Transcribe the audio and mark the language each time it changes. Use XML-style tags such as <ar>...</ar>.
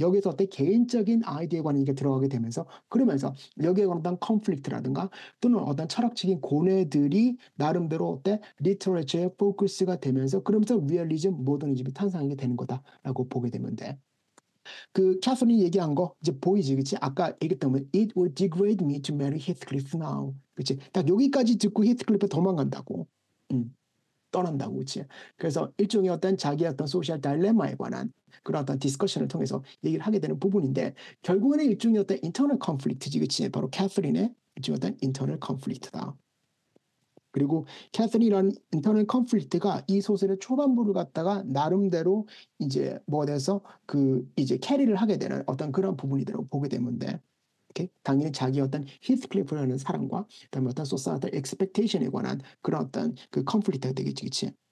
<ko>여기서 어떤 개인적인 아이디어에 관한 게 들어가게 되면서 그러면서 여기에 관한 어떤 컨플릭트라든가 또는 어떤 철학적인 고뇌들이 나름대로 어때 리터레처의 포커스가 되면서 그러면서 리얼리즘, 모더니즘이 탄생하게 되는 거다라고 보게 되면 돼. 그 캐서린이 얘기한 거 이제 보이지, 그치? 아까 얘기했던 거</ko> <en>It would degrade me to marry Heathcliff now.</en> <ko>그치? 딱 여기까지 듣고 히스클리프 도망간다고. 떠난다고, 그치? 그래서 일종의 어떤 자기의 어떤 소셜 다일레마에 관한 그런 어떤 디스커션을 통해서 얘기를 하게 되는 부분인데 결국에는 일종의 어떤 인터널 컨플릭트지, 그치? 바로 캐서린의 일종의 어떤 인터널 컨플릭트다. 그리고 캐서린이라는 인터널 컨플릭트가 이 소설의 초반부를 갖다가 나름대로 이제 뭐가 돼서 그 이제 캐리를 하게 되는 어떤 그런 부분이라고 보게 되는데 당연히 자기 어떤 히스클리프라는 사람과 그다음에 어떤 소사이어티 expectation에 관한 그런 어떤 그 컨플릭트가 되겠지, 그치?</ko>